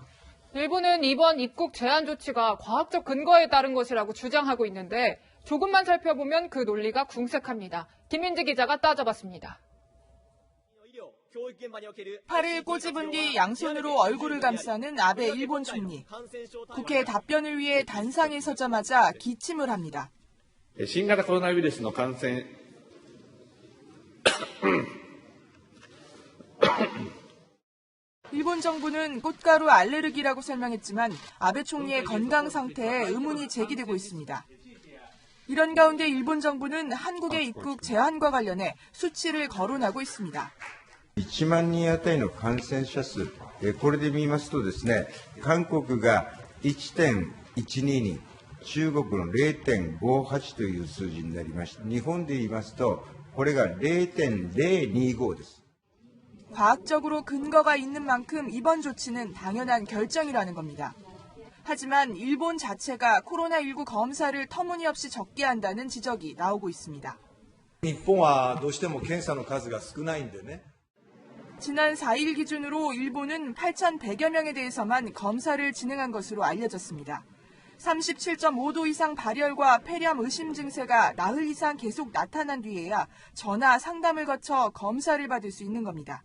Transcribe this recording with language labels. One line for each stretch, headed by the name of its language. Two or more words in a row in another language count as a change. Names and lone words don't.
Korean: 일본은 이번 입국 제한 조치가 과학적 근거에 따른 것이라고 주장하고 있는데 조금만 살펴보면 그 논리가 궁색합니다. 김민지 기자가 따져봤습니다. 팔을 꼬집은 뒤 양손으로 얼굴을 감싸는 아베 일본 총리. 국회 답변을 위해 단상에 서자마자 기침을 합니다.
Japanese: 新型コロナウイルスの感染
Korean: 일본 정부는 꽃가루 알레르기라고 설명했지만 아베 총리의 건강 상태에 의문이 제기되고 있습니다. 이런 가운데 일본 정부는 한국의 입국 제한과 관련해 수치를 거론하고 있습니다.
Japanese: 1 万人あたりの感染者数、これで見ますとですね、韓国が 1.12 人、中国の 0.58 という数字になりました。日本で言いますと、これが 0.025 です。
Korean: 과학적으로 근거가 있는 만큼 이번 조치는 당연한 결정이라는 겁니다. 하지만 일본 자체가 코로나19 검사를 터무니없이 적게 한다는 지적이 나오고 있습니다.
Japanese: 日本はどうしても検査の数が少ないんでね。
Korean: 지난 4일 기준으로 일본은 8,100여 명에 대해서만 검사를 진행한 것으로 알려졌습니다. 37.5도 이상 발열과 폐렴 의심 증세가 나흘 이상 계속 나타난 뒤에야 전화 상담을 거쳐 검사를 받을 수 있는 겁니다.